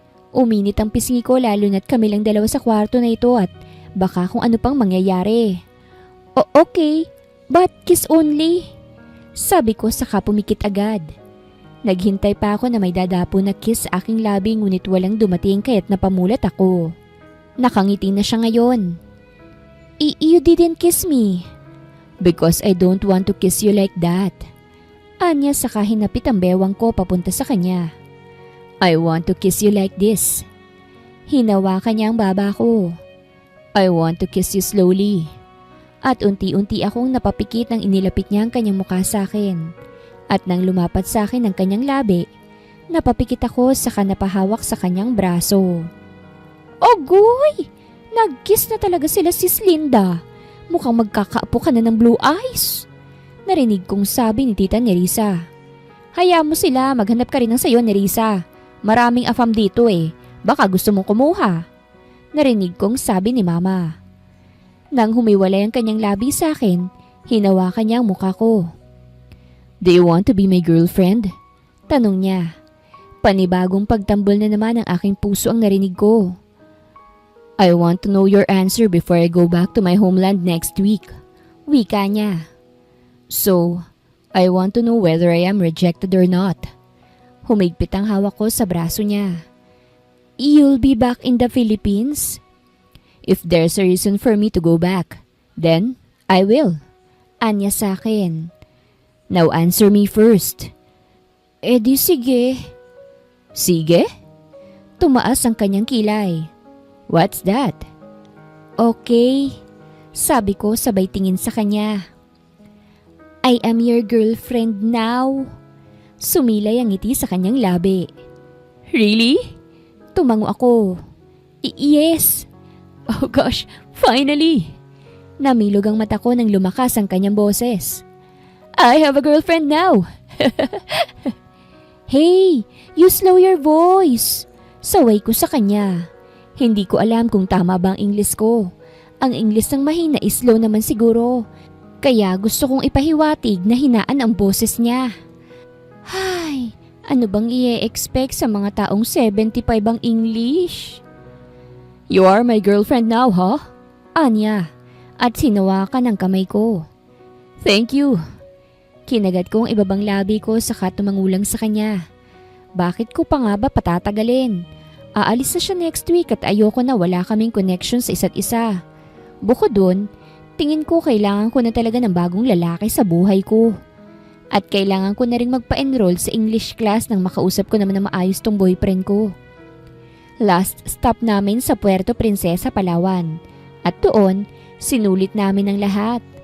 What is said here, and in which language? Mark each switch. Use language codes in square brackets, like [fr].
[tl] Uminit ang pisngi ko lalo na't kami lang dalawa sa kwarto na ito at baka kung ano pang mangyayari. [en] Okay, but kiss only. [tl] Sabi ko saka pumikit agad. Naghintay pa ako na may dadapo na kiss sa aking labi ngunit walang dumating kaya't napamulat ako. Nakangiti na siya ngayon. [en] You didn't kiss me. Because I don't want to kiss you like that. [tl] Anya saka hinapit ang bewang ko papunta sa kanya. [en] I want to kiss you like this. [tl] Hinawakan niya ang baba ko. [en] I want to kiss you slowly. [tl] At unti-unti akong napapikit nang inilapit niya ang kanyang mukha sa akin. At nang lumapat sa akin ang kanyang labi, napapikit ako saka napahawak sa kanyang braso. Ogoy! Nag-kiss na talaga sila sis Linda. Mukhang magkakaapo ka na ng blue eyes. Narinig kong sabi ni Tita Nerissa. Hayaan mo sila, maghanap ka rin ng sayo Nerissa. Maraming afam dito baka gusto mong kumuha. Narinig kong sabi ni Mama. Nang humiwalay ang kanyang labi sa akin, hinawakan niya ang mukha ko. [en] Do you want to be my girlfriend? [tl] Tanong niya. Panibagong pagtambol na naman ang aking puso ang narinig ko. [en] I want to know your answer before I go back to my homeland next week. [tl] Wika niya. [en] So, I want to know whether I am rejected or not. [tl] Humigpit ang hawak ko sa braso niya. [en] You'll be back in the Philippines? If there's a reason for me to go back, then I will. [tl] Anya sa akin. [en] Now answer me first. [tl] Di sige. Sige? Tumaas ang kanyang kilay. [en] What's that? Okay. [tl] Sabi ko sabay tingin sa kanya. [en] I am your girlfriend now. [tl] Sumilay ang ngiti sa kanyang labi. Really? Tumango ako. Yes. [en] Oh gosh, finally! [tl] Namilog ang mata ko nang lumakas ang kanyang boses. [en] I have a girlfriend now! Hey, you slow your voice! [tl] Saway ko sa kanya. Hindi ko alam kung tama ba ang English ko. Ang English ng mahina is slow naman siguro. Kaya gusto kong ipahiwatig na hinaan ang boses niya. Hay, ano bang i-expect sa mga taong 75 ang English? [en] You are my girlfriend now, huh? [tl] Anya, at sinawakan ang kamay ko. [en] Thank you. [tl] Kinagat ko ang ibabang labi ko saka tumangulang sa kanya. Bakit ko pa nga ba patatagalin? Aalis na siya next week at ayoko na wala kaming connection sa isa't isa. Bukod dun, tingin ko kailangan ko na talaga ng bagong lalaki sa buhay ko. At kailangan ko na rin magpa-enroll sa English class nang makausap ko naman na maayos tong boyfriend ko. Last stop namin sa Puerto Princesa, Palawan. At doon, sinulit namin ang lahat.